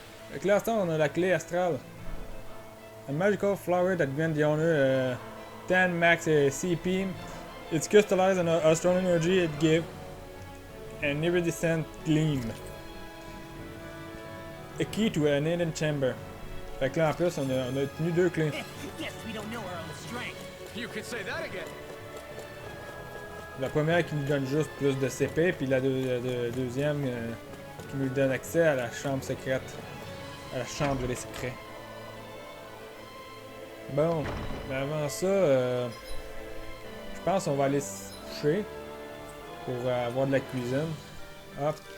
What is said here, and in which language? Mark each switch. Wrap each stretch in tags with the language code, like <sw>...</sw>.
<fr>Avec l'instant, on a la clé astrale.</fr> <en>A magical flower that grants the owner 10 max CP. It's crystallized in astral energy it gives an iridescent gleam. A key to an hidden chamber.</en> <fr>Fait que là, en plus, on a obtenu 2 clés.</fr> <en>Guess we don't know our own strength. You could say that again.</en> <fr>La première qui nous donne juste plus de CP, puis la deuxième qui nous donne accès à la chambre secrète. À la chambre des secrets. Bon, mais avant ça, je pense qu'on va aller se coucher pour avoir de la cuisine. Hop.</fr>